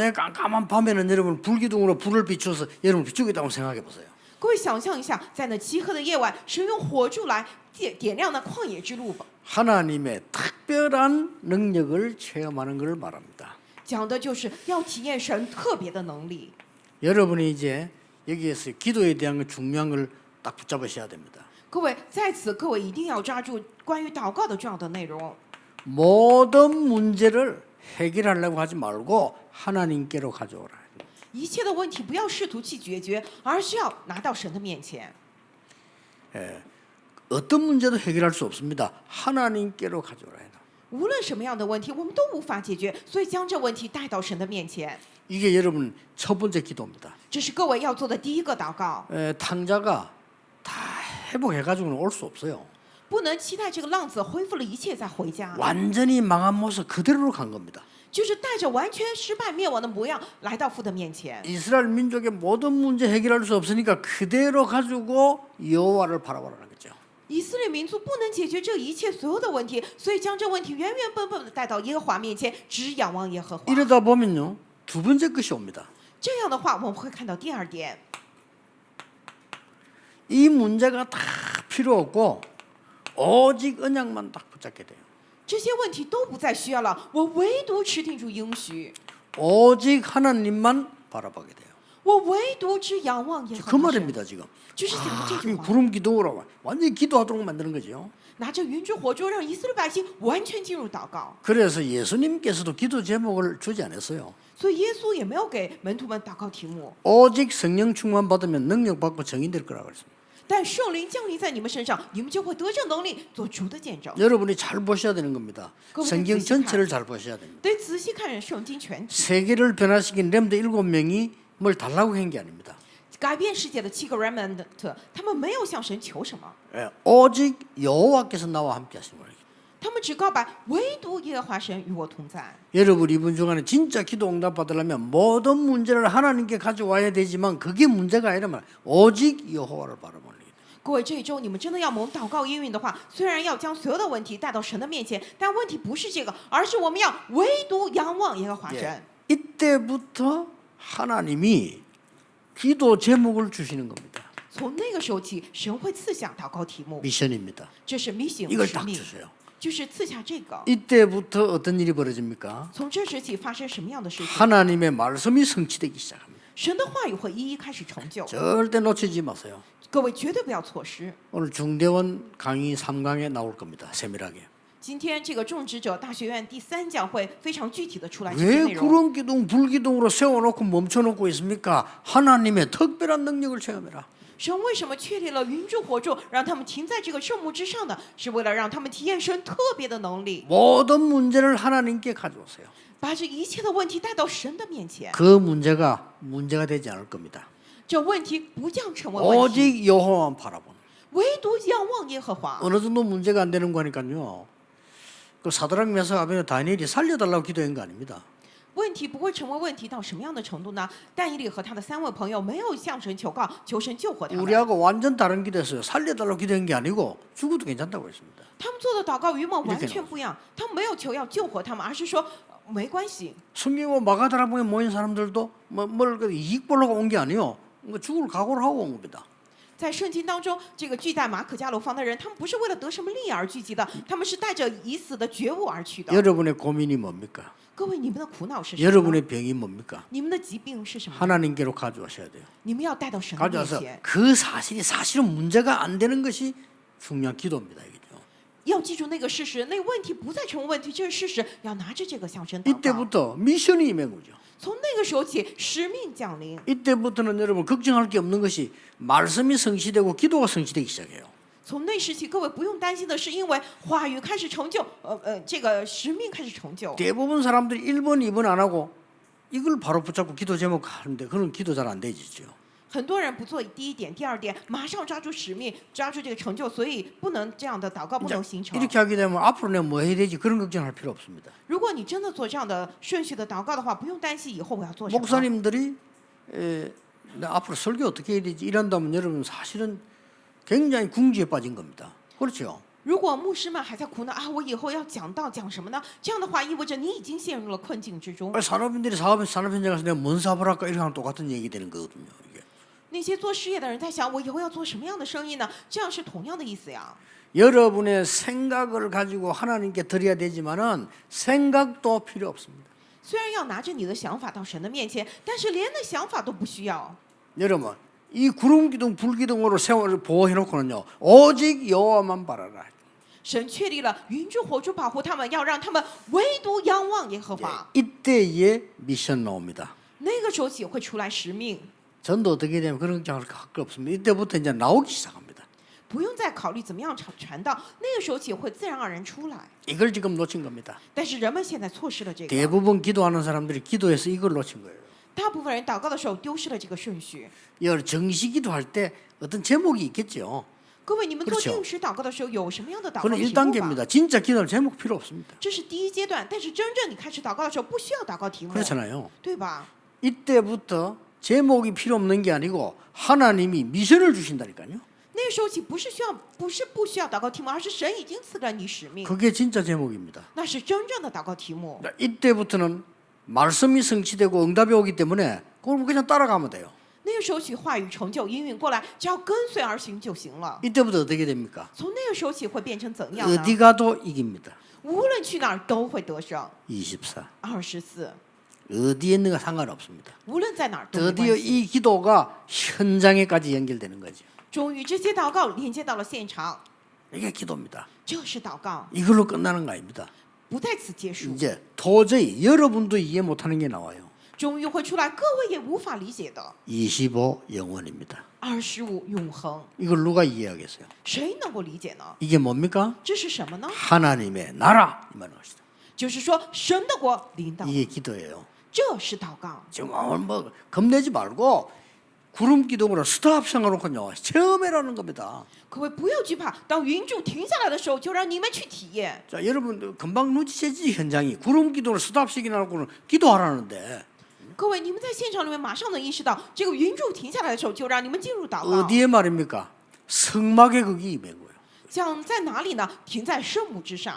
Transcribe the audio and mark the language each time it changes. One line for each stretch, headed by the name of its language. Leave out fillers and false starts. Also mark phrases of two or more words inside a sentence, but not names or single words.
Korean: 만약에 깜깜한 밤에는 여러분 불기둥으로 불을 비춰서 여러분 비추겠다고 생각해보세요.
Chinese: 各位想象一下，在那漆黑的夜晚，神用火柱来点亮那旷野之路吧。
Korean: 하나님의 특별한 능력을 체험하는 것을 말합니다.
Chinese: 讲的就是要体验神特别的能力。
Korean: 여러분이 이제 여기에서 기도에 대한 중요한 걸 딱 붙잡으셔야 됩니다.
Chinese: 各位在此，各位一定要抓住关于祷告的重要的内容。
Korean: 모든 문제를 해결하려고 하지 말고 하나님께로 가져오라.
Chinese: 一切的问题不要试图去解决，而是要拿到神的面前。
Korean: 어떤 문제도 해결할 수 없습니다. 하나님께로 가져오라.
Chinese: 无论什么样的问题，我们都无法解决，所以将这问题带到神的面前。
Korean: 이게 여러분 첫 번째 기도입니다.
Chinese: 这是各位要做的第一个祷告。
Korean: 탕자가 다 회복해가지고는 올 수 없어요.
Chinese: 不能期待这个浪子恢复了一切再回家，
Korean: 완전히 망한 모습 그대로로 간 겁니다.
Chinese: 就是带着完全失败灭亡的模样来到父的面前。
Korean: 이스라엘 민족의 모든 문제 해결할 수 없으니까 그대로 가지고 여호와를 바라보라는 거죠.
Chinese: 以色列民族不能解决这一切所有的问题，所以将这问题原原本本的带到耶和华面前，只仰望耶和华。
Korean: 이러다 보면요 두 번째 것이 옵니다.
Chinese: 这样的话，我们会看到第二点，
Korean: 이 문제가 다 필요 없고 오직 언약만 딱 붙잡게 돼요.
Chinese: 这些问题都不再需要了，我唯独持定住应许，
Korean: 오직 하나님만 바라보게 돼요.
Chinese: 我唯独只仰望耶
Korean: 그
Chinese: 和华神。
Korean: 말입니다 지금.
Chinese: 就是讲的这句
Korean: 이
Chinese: 话，
Korean: 구름 기둥으로 완전히 기도하도록 만드는 거죠.
Chinese: 拿着云之火柱，让以色列百姓完全进入祷告。
Korean: 그래서 예수님께서도 기도 제목을 주지 않았어요.
Chinese: 所以耶稣也没有给门徒们祷告题目，
Korean: 오직 성령 충만 받으면 능력 받고 정인될 거라고 그랬습니다.
Chinese: 但圣灵降临在你们身上，你们就会得着能力做主的见证。
Korean: 여러분이 잘 보셔야 되는 겁니다. 그럼 성경 그 전체를 잘 보셔야 됩니다.
Chinese: 得仔细看圣经全体，
Korean: 세계를 변화시킨 렘드 7명이 뭘 달라고 한 게 아닙니다.
Chinese: 改变世界的7个 remnant，他们没有向神求什么，
Korean: 오직 여호와께서 나와 함께 하시는 거예요.
Chinese: 他们只告白唯独耶和华神与我同在。
Korean: 여러분 이번 주간에 진짜 기도 응답 받으려면 모든 문제를 하나님께 가져와야 되지만 그게 문제가 아니라면 오직 여호와를 바라보는 거예요.
Chinese: 各位，这一周你们真的要蒙祷告应允的话，虽然要将所有的问题带到神的面前，但问题不是这个，而是我们要唯独仰望耶和华神。
Korean: 이때부터 하나님이 기도 제목을 주시는 겁니다.
Chinese: 从那个时候起，神会赐下祷告题目，
Korean: 미션입니다.
Chinese: 这是 mission
Korean: 이걸
Chinese: 使
Korean: 딱
Chinese: 命，
Korean: 주세요.
Chinese: 就是赐下这个。
Korean: 이때부터 어떤 일이 벌어집니까?
Chinese: 从这时起发生什么样的事情？
Korean: 하나님의 말씀이 성취되기 시작합니다.
Chinese: 神的话语会一一开始成就，
Korean: 절대 놓치지 마세요.
Chinese: 各位绝对不要错失。
Korean: 오늘 중대원 강의 3강에 나올 겁니다. 세밀하게.
Chinese: 今天这个种植者大学院第3讲会非常具体的出来这些
Korean: 왜
Chinese: 内容。
Korean: 구름 기둥 불기둥으로 세워놓고 멈춰놓고 있습니까? 하나님의 특별한 능력을 체험해라.
Chinese: 神为什么确立了云柱火柱，让他们停在这个圣幕之上呢？是为了让他们体验神特别的能力，
Korean: 모든 문제를 하나님께 가져오세요.
Chinese: 把这一切的问题带到神的面前。
Korean: 그 문제가 되지 않을 겁니다.
Chinese: 这问题不将成为问题，
Korean: 오직 여호와만 바라보는.
Chinese: 唯独仰望耶和华。
Korean: 어느 정도 문제가 안 되는 거니까요. 그 사드락 메삭 아벤노 다니엘이 살려달라고 기도한 거 아닙니다.
Chinese: 问题不会成为问题到什么样的程度呢？但以理和他的3位朋友没有向神求告，求神救活他们。
Korean: 우리하고 완전 다른 기도했어요. 살려달라고 기도한 게 아니고 죽어도 괜찮다고 했습니다.
Chinese: 他们做的祷告与我们完全不一样，他们没有求要救活他们，而是说没关系。
Korean: 성경과 마가다락방에 모인 사람들도 뭘 이익 보려고 온 게 아니요. 죽을 각오를 하고 온 겁니다.
Chinese: 在圣经当中，这个聚在马可家楼房的人，他们不是为了得什么利益而聚集的，他们是带着已死的觉悟而去的。
Korean: 여러분의 고민이 뭡니까?
Chinese: 各位，你们的苦恼是什么呢？
Korean: 여러분의 병이 뭡니까?
Chinese: 你们的疾病是什么？
Korean: 하나님께로 가져오셔야 돼요.
Chinese: 你们要带到神的面
Korean: 가져와서
Chinese: 前。
Korean: 그 사실이 사실은 문제가 안 되는 것이 중요한 기도입니다. 이게죠.
Chinese: 要记住那个事实，那问题不再成为问题，这是事实。要拿着这个向神祷告。
Korean: 이때부터 미션이 임한 거죠.
Chinese: 从那个时候起，使命降临。
Korean: 이때부터는 여러분 걱정할 게 없는 것이 말씀이 성취되고 기도가 성취되기 시작해요.
Chinese: 从那时起，各位不用担心的是，因为话语开始成就，这个使命开始成就。
Korean: 대부분 사람들이 1번, 2번 안 하고 이걸 바로 붙잡고 기도 제목 하는데 그런 기도 잘 안 되지죠.
Chinese: 很多人不做第一点、第二点，马上抓住使命，抓住这个成就，所以不能这样的祷告不能形成。
Korean: 이렇게 하게 되면 앞으로 내가 뭐 해야 되지 그런 걱정할 필요 없습니다.
Chinese: 如果你真的做这样的顺序的祷告的话，不用担心以后我要做什么。
Korean: 목사님들이 나 앞으로 설교 어떻게 해야 되지 이런다면 여러분 사실은 굉장히 궁지에 빠진 겁니다. 그렇죠?
Chinese: 如果牧师们还在苦恼啊，我以后要讲道讲什么呢？这样的话意味着你已经陷入了困境之中。
Korean: 산업인들이 산업 현장 가서 내가 뭔 사업을 할까 이렇게 하면 똑같은 얘기 되는 거거든요. 이게.
Chinese: 那些做事业的人在想，我以后要做什么样的生意呢？这样是同样的意思呀。
Korean: 여러분의 생각을 가지고 하나님께 드려야 되지만은 생각도 필요 없습니다.
Chinese: 虽然要拿着你的想法到神的面前，但是连那想法都不需要。
Korean: 여러분 이 구름 기둥 불 기둥으로 세월을 보호해 놓고는요 오직 여호와만 바라라.
Chinese: 神确立了云柱火柱保护他们，要让他们唯独仰望耶和
Korean: 예,
Chinese: 华。
Korean: 이때에 미션 나옵니다.
Chinese: 那个时候起会出来使命，
Korean: 전도 어떻게 되면 그런 장을 할거 없습니다. 이때부터 이제 나오기 시작합니다.
Chinese: 不用再考虑怎么样传道，那个时候起会自然而然出来。
Korean: 이걸 지금 놓친 겁니다.
Chinese: 但是人们现在错失了这个，
Korean: 대부분 기도하는 사람들이 기도해서 이걸 놓친 거예요.
Chinese: 大部分人祷告的时候丢失了这个顺序。
Korean: 여 정시 기도할 때 어떤 제목이 있겠죠.
Chinese: 各位，你们做
Korean: 그렇죠
Chinese: 定时祷告的时候有什么样的祷告
Korean: 그건
Chinese: 题目吧？
Korean: 1단계입니다. 진짜 기도할 제목 필요 없습니다.
Chinese: 这是第一阶段，但是真正你开始祷告的时候，不需要祷告题目，
Korean: 그렇잖아요.
Chinese: 对吧？
Korean: 이때부터 제목이 필요 없는 게 아니고 하나님이 미션을 주신다니까요.
Chinese: 那个时候起不是不需要祷告题目，而是神已经赐给你使命，
Korean: 그게 진짜 제목입니다.
Chinese: 那是真正的祷告题目。
Korean: 이때부터는 말씀이 성취되고 응답이 오기 때문에 그걸 그냥 따라가면 돼요.
Chinese: 那个时候起话语成就应允过来，只要跟随而行就行了。
Korean: 이때부터 어떻게 됩니까?
Chinese: 从那个时候起会变成怎样呢？
Korean: 어디 가도 이깁니다.
Chinese: 无论去哪儿都会得胜。
Korean: 24.
Chinese: 24，
Korean: 어디에 있는가 상관없습니다.
Chinese: 无论在哪儿都没
Korean: 드디어
Chinese: 关系。
Korean: 이 기도가 현장에까지 연결되는 거죠.
Chinese: 终于这些祷告连接到了现场，
Korean: 이게 기도입니다.
Chinese: 这是祷告，
Korean: 이걸로 끝나는 거 아닙니다.
Chinese: 不在此结束。
Korean: 이제 도저히 여러분도 이해 못하는 게 나와요.
Chinese: 终于会出来，各位也无法理解的。
Korean: 25 영원입니다.
Chinese: 25永恒，
Korean: 이걸 누가 이해하겠어요?
Chinese: 谁能够理解呢？
Korean: 이게 뭡니까?
Chinese: 这是什么呢？
Korean: 하나님의 나라 이 말인 것이다.
Chinese: 就是说神的国临到，
Korean: 이게 기도예요.
Chinese: 这是祷告。
Korean: 지금 뭐 겁내지 말고 구름 기둥으로 스탑 생각하놓고요. 체험해라는 겁니다.
Chinese: 各位不要惧怕，当云柱停下来的时候，就让你们去体验。
Korean: 자, 여러분 금방 눈치채지 현장이 구름 기둥으로 스탑 시키놓고는 기도하라는데
Chinese: 各位，你们在现场里面马上能意识到，这个云柱停下来的时候，就让你们进入祷告。
Korean: 어디에 말입니까? 성막의 극이 임한 거예요.
Chinese: 讲在哪里呢？停在圣母之上。